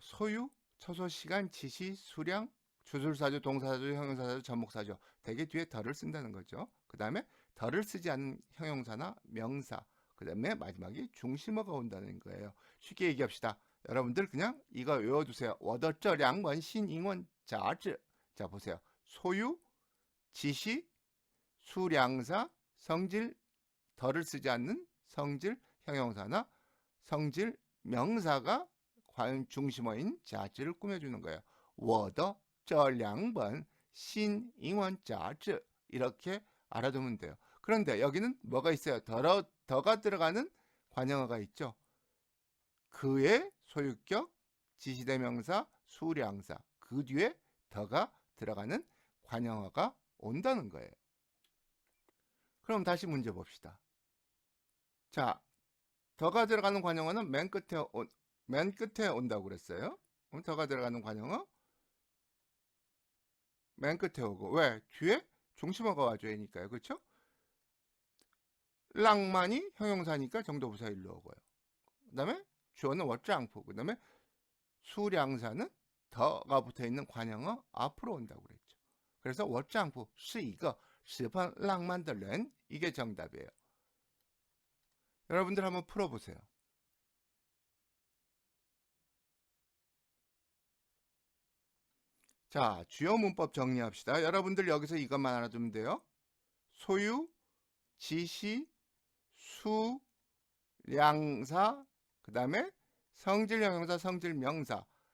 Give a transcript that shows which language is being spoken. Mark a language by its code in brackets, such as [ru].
[ko] 소유, 처소, 시간, 지시, 수량, 주술사조, 동사사조, 형용사사조, 접목사조 대개 뒤에 덜을 쓴다는 거죠. 그 다음에 덜을 쓰지 않은 형용사나 명사 그 다음에 마지막에 중심어가 온다는 거예요. 쉽게 얘기합시다. 여러분들 그냥 이거 외워두세요. [zh] 我的这两本新英文杂志 [ko] 자 보세요. 소유, 지시, 수량사, 성질, 덜을 쓰지 않는 성질, 형용사나 성질, 명사가 과연 중심어인 자즈를 꾸며주는 거예요. [zh] 我的这两本新英文杂志 [ko] 이렇게 알아두면 돼요. 그런데 여기는 뭐가 있어요? 더가 들어가는 관형어가 있죠. 그의 소유격, 지시대명사, 수량사 그 뒤에 더가 들어가는 관형어가 온다는 거예요. 그럼 다시 문제 봅시다. 자, 더가 들어가는 관형어는 맨 끝에 온다고 그랬어요. 그럼 더가 들어가는 관형어 맨 끝에 오고 왜? 뒤에 중심어가 와줘야 하니까요. 그렇죠? 낭만이 형용사니까 정도부사 일로 오고요. 그 다음에 주어는 워짱프 그 다음에 수량사는 더가 붙어있는 관형어 앞으로 온다고 그랬죠. 그래서 워짱프 [zh] 是一个十分浪漫的人 [ko] 이게 정답이에요. 여러분들 한번 풀어보세요. 자, 주요 문법 정리합시다. 여러분들 여기서 이것만 알아두면 돼요. 소유, 지시, 수, 량사, 그 다음에 성질 형용사, 성질 명사.